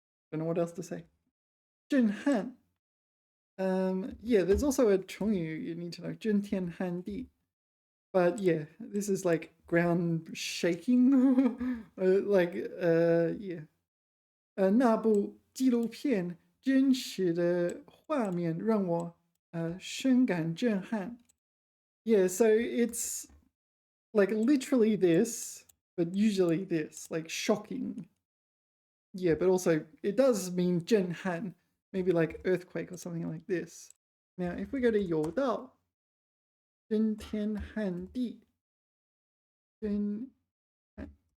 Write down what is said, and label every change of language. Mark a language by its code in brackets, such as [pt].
[en] Don't know what else to say. [zh] 震撼. [en] Yeah, there's also a 成语 you need to know. [zh] 震天撼地. [en] But yeah, this is like ground shaking. Yeah. [zh] 那部纪录片真实的画面让我深感震撼. [en] Yeah, so it's like literally this, but usually this, like shocking. Yeah, but also it does mean 震撼, maybe like earthquake or something like this. Now, if we go to 有道, 震天撼地, 震撼.